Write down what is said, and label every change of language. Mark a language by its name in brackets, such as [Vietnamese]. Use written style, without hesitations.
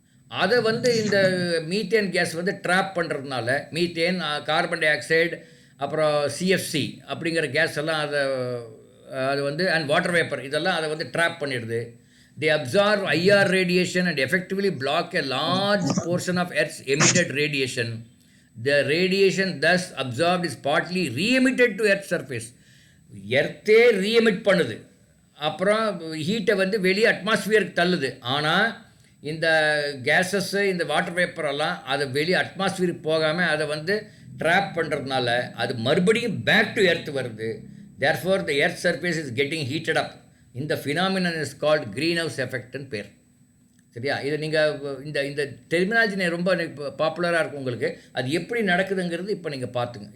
[Tamil] அதை வந்து இந்த மீத்தேன் கேஸ் வந்து ட்ராப் பண்ணுறதுனால, மீத்தேன், கார்பன் டை ஆக்சைடு, அப்புறம் சிஎஃப்சி அப்படிங்கிற கேஸ் எல்லாம் அது வந்து அண்ட் வாட்டர் வேப்பர் இதெல்லாம் அதை வந்து ட்ராப் பண்ணிடுது. [English] They absorb IR radiation and effectively block a large portion of Earth's emitted radiation. The radiation thus absorbed is partly re-emitted to Earth's surface. [Tamil] எர்த்தே ரீஎமிட் பண்ணுது, அப்புறம் ஹீட்டை வந்து வெளியே அட்மாஸ்பியருக்கு தள்ளுது. ஆனால் இந்த கேஸஸ்ஸு, இந்த வாட்டர் வேப்பரெல்லாம் அது வெளியே அட்மாஸ்பியருக்கு போகாமல் அதை வந்து ட்ராப் பண்ணுறதுனால அது மறுபடியும் [English] back to earth [Tamil] வருது. [English] Therefore the earth surface is getting heated up. இந்த phenomenon is called greenhouse எஃபெக்ட்னு பேர். [Tamil] சரியா? இது நீங்கள் இந்த இந்த டெர்மினாலஜி ரொம்ப பாப்புலராக இருக்கும் உங்களுக்கு. அது எப்படி நடக்குதுங்கிறது இப்போ நீங்கள் பார்த்துங்க.